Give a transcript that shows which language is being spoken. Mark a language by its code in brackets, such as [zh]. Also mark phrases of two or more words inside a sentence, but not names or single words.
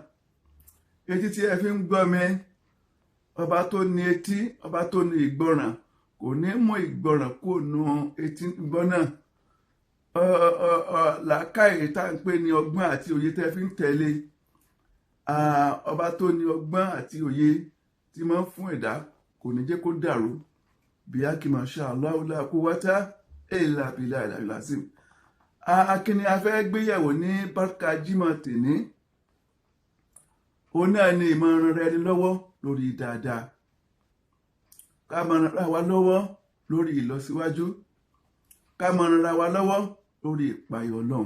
[yo] Etí tí ẹ fi ń gbọ́ mi, ọba tó ní etí, ọba tó ní ìgbọràn kò ní mú ìgbọràn kó nu etí gbọ́ náà. Làákàyè tá à ń pè ní ọgbọ́n àti òye tẹ́ fi ń tẹ̀lé, ọba tó ní ọgbọ́n àti òye tí máa ń fún ẹ̀dá kò ní jẹ́ kó dàrú. [ar] Bíákì ما شاء الله لا قوة إلا بالله العلي العظيم. [yo] Akíní a fẹ́ gbéyẹ̀wò ní Barka Jímọ̀ tèní. Òun náà ni ìmọ̀ràn rẹ ni lọ́wọ́ lórí dáadáa. Ká máa ràn wá lọ́wọ́ lórí ìlọsíwájú. Ká máa ràn wá lọ́wọ́ lórí ìpayọ̀ Ọlọ́run.